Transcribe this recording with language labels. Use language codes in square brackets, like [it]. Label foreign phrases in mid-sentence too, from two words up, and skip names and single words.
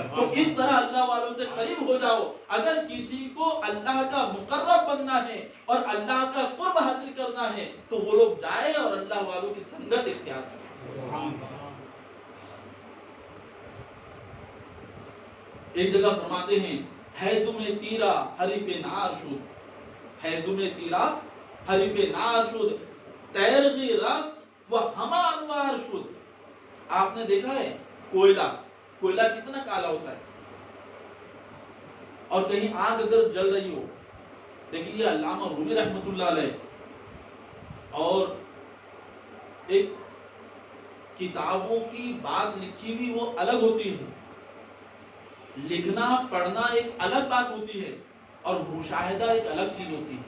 [ur] تو اس طرح اللہ والوں سے قریب ہو جاؤ۔ اگر کسی کو اللہ کا مقرب بننا ہے اور اللہ کا قرب حاصل کرنا ہے تو وہ لوگ جائے اور اللہ والوں کی سنگت اختیار کریں۔ ایک جگہ فرماتے ہیں، [fa] حیزم تیرا حریف نار شد، حیزم تیرا حریف نار شد، تیرغی رفت و ہما انوار شد۔ [ur] آپ نے دیکھا ہے کوئلہ کتنا کالا ہوتا ہے، اور کہیں آگ اگر جل رہی ہو، دیکھیے علامہ رومی رحمۃ اللہ علیہ اور ایک کتابوں کی بات لکھی ہوئی وہ الگ ہوتی ہے، لکھنا پڑھنا ایک الگ بات ہوتی ہے، اور مشاہدہ ایک الگ چیز ہوتی ہے۔